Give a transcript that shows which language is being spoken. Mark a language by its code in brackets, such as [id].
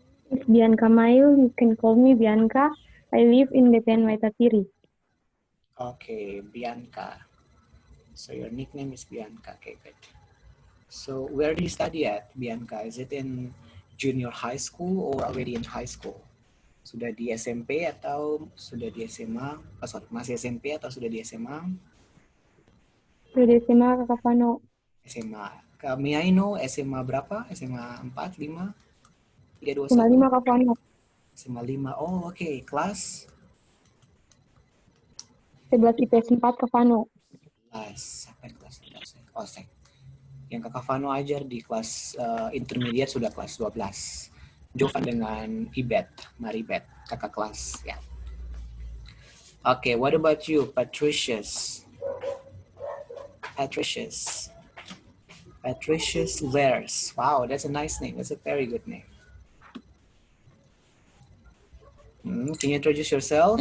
[en] It's Bianca Mail. You can call me Bianca. I live in BTN Waitatiri. Okay, Bianca. So your nickname is Bianca. Okay, good. So where do you study at, Bianca? Is it in junior high school or already in high school? [id] Sudah di SMP atau sudah di SMA? Oh, sorry, masih SMP atau sudah di SMA? Sudah SMA Kak Fano. SMA. Kami [en] I know [id] SMA berapa? SMA 4, 5, 3, 2, SMA 1? 5 Kak Fano. SMA 5. Oh, oke. Okay. Kelas? 11 IPS 4 Kak Fano. Kelas. Apa kelas 11? Oh, yang Kakak Fano ajar di kelas intermediate sudah kelas 12. Jovan dengan Ibet, Maribet, kakak kelas. Ya. Yeah. [en] Okay, what about you, Patricius? Patricius Lers. Wow, that's a nice name. That's a very good name. Can you introduce yourself?